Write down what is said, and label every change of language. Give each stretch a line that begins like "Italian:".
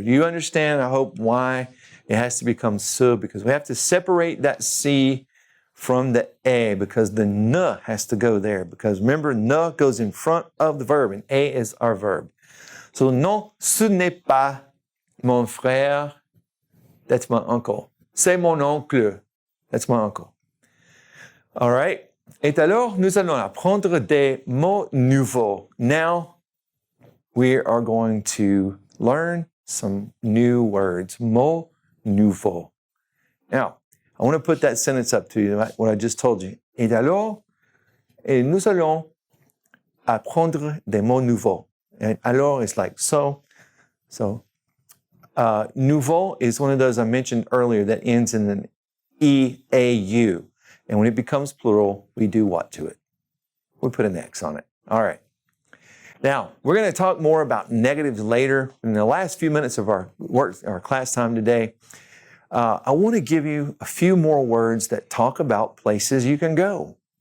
English: Do you understand, I hope, why it has to become ce? Because we have to separate that C from the E because the N has to go there. Because remember, N goes in front of the verb and E is our verb.
French: So, non, ce n'est pas mon frère.
English: That's my uncle.
French: C'est mon oncle.
English: That's my uncle. All right.
French: Et alors, nous allons apprendre des mots nouveaux.
English: Now, we are going to learn some new words.
French: Mots nouveaux.
English: Now, I want to put that sentence up to you, what I just told you.
French: Et alors, nous allons apprendre des mots nouveaux.
English: And alors is like so. So, nouveau is one of those I mentioned earlier that ends in an E-A-U. And when it becomes plural, we do what to it? We put an X on it. All right. Now, we're going to talk more about negatives later. In the last few minutes of our class time today, I want to give you a few more words that talk about places you can go.